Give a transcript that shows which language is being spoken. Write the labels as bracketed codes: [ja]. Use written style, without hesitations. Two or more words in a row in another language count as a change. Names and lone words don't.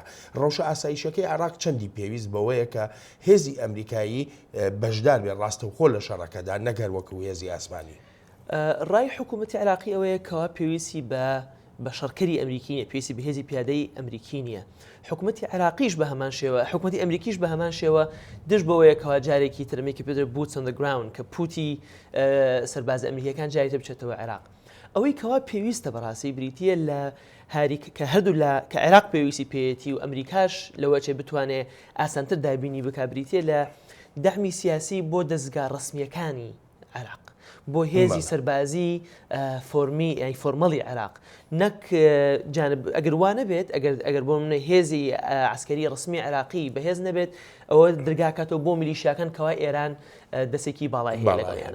[ckb] ڕەوشە ئاسایشەکەی عێراق چەندی پێویست بەوەیە کە هێزی ئەمریکایی بەشدار بێت ڕاستەوخۆ لە شەڕەکەدا نەگەر وەکو هێزی ئاسمانی. ڕای حکوومەتی عێراقی ئەوەیە کەوا پێویستی بە شەڕکەری ئەمریکی نیە، پێویستی بە هێزی پیادەی ئەمریکی نییە. حکوومەتی عێراقیش بە هەمان شێوە حکوومەتی ئەمریکیش بە هەمان شێوە دژ بەوەیە کەوا جارێکی ترمێکی پێدر بوتس [en] on the ground [ckb] کە پوتی سەرباز ئەمریکیەکان جاریتە بچێتەوە عێراق. ئەوەی کەوا پێویستە بەڕاستی بریتیە لە کە هەردوو کە عێراق پێویستی پێیەتی و ئەمریکاش لەوەچێ بتوانێت ئاسانتر دابینی بکە بریتیە لە دەعمی سیاسی بۆ دەستگا ڕسمیەکانی عێراق، بۆ هێزی سەربازی فۆرمەڵی عێراق نەک جانب ئەگەر وانە بێت ئەگەر بۆ منە هێزی عسکەری ڕسمی عێراقی بەهێز نەبێت ئەوە دەرگاکاتەوە بۆ میلیشیاکان کەوا ئێران دەسێکی باڵای هەیە لەگەڵیانە.